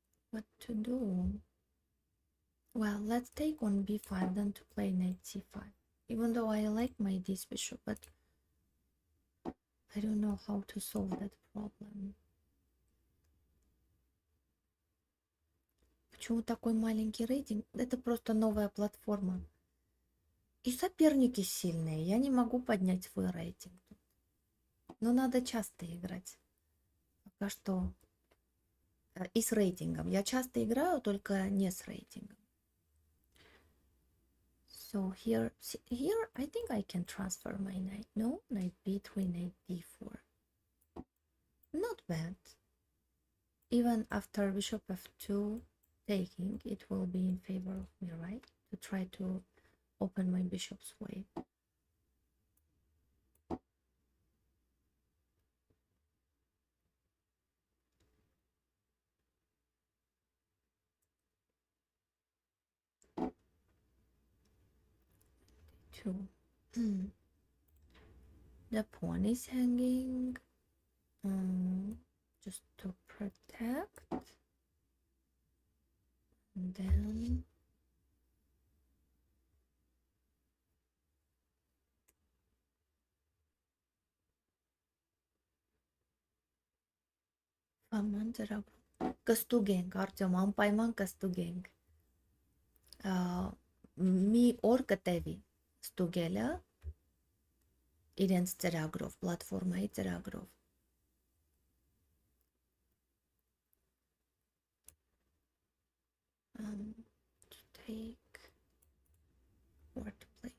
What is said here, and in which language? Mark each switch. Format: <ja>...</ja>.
<en>What to do? Well, let's take on b5, then to play knight c5. Even though I like my this bishop, but I don't know how to solve that problem.</en> <ru>Почему такой маленький рейтинг? Это просто новая платформа. И соперники сильные. Я не могу поднять свой рейтинг. Но надо часто играть. Пока что и с рейтингом. Я часто играю, только не с рейтингом.</ru> <en>So here I think I can transfer my knight. No, knight b3, knight d4. Not bad. Even after bishop f2 taking, it will be in favor of me, right? To try to open my bishop's way. Two. The pawn is hanging. Just to protect. And then Кастугенг, Артем, Ампайман Кастугенг.</en> <hy>մի օր կտևի ստուգելը իրենց ծրագրով, պլատֆորմայի ծրագրով։</hy> <en>To take or to play.</en>